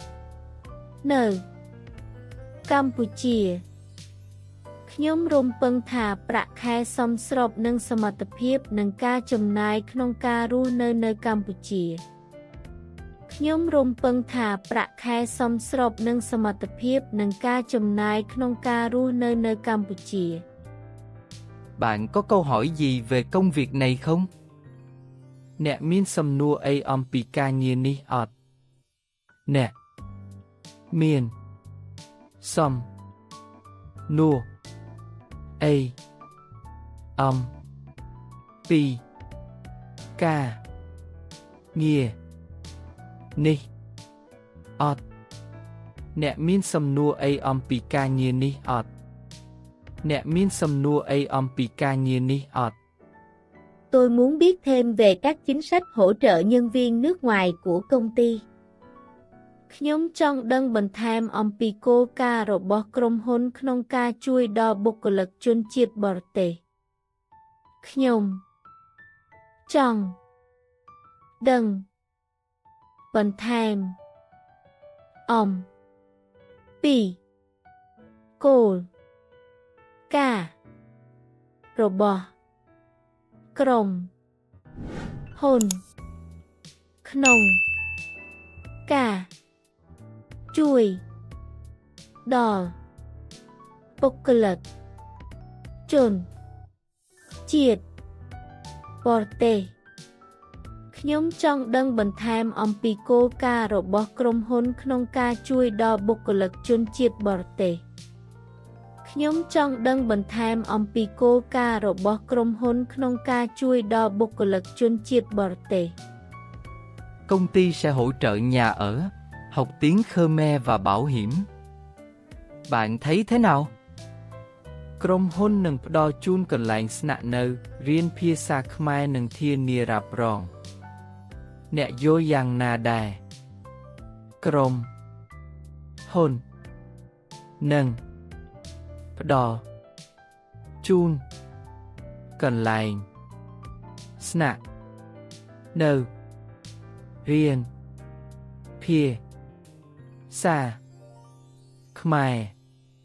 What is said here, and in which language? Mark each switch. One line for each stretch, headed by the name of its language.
Khmer: ររស់នៅកម្ពុជាខ្ញុំរំពឹងថាប្រាក់ខែសមស្របនឹងសមត្ថភាពនិងការចំណាយក្នុងការរស់នៅកម្ពុជាខ្ញុំរំពឹងថាប្រាក់ខែសមស្របនឹងសមត្ថភាពនិងការចំណាយក្នុងការរស់នៅកម្ពុជា
Vietnamese: Bạn có câu hỏi gì về công việc này không?
Khmer: អ្នកមានសំណួរអីអំពីការងារនេះអត់? អ្នកមានសំណួរអីអំពីការងារនេះអត់? អ្នកមានសំណួរអីអំពីការងារនេះអត់? អ្នកមានសំណួរអីអំពីការងារនេះអត់?
Vietnamese: Tôi muốn biết thêm về các chính sách hỗ trợ nhân viên nước ngoài của công ty.
Khmer: ខ្ញុំចង់ដឹងបន្ថែមអំពីគោលការណ៍របស់ក្រុមហ៊ុនក្នុងការជួយដល់បុគ្គលិកជនជាតិបរទេសខ្ញុំចង់ដឹងបន្ថែម អំពីគោលការណ៍របស់ក្រុមហ៊ុនក្នុងការជួយ ដល់បុគ្គលិកជនជាតិបរទេសខ្ញុំចង់ដឹងបន្ថែមអំពីគោលការណ៍របស់ក្រុមហ៊ុនក្នុងការជួយដល់បុគ្គលិកជនជាតិបរទេស ខ្ញុំចង់ដឹងបន្ថែមអំពីគោលការណ៍របស់ក្រុមហ៊ុនក្នុងការជួយដល់បុគ្គលិកជនជាតិបរទេស
Vietnamese: Công ty sẽ hỗ trợ nhà ở, học tiếng Khmer và bảo hiểm. Bạn thấy thế nào?
Khmer: ក្រុមហ៊ុននឹងផ្ដល់ជូនកន្លែងស្នាក់នៅរៀនភាសាខ្មែរនិងធានារ៉ាប់រង អ្នកយល់យ៉ាងណាដែរ ក្រុមហ៊ុននឹងផ្ដល់ជូនកន្លែងស្នាក់នៅរៀនភាសាខ្មែរនិង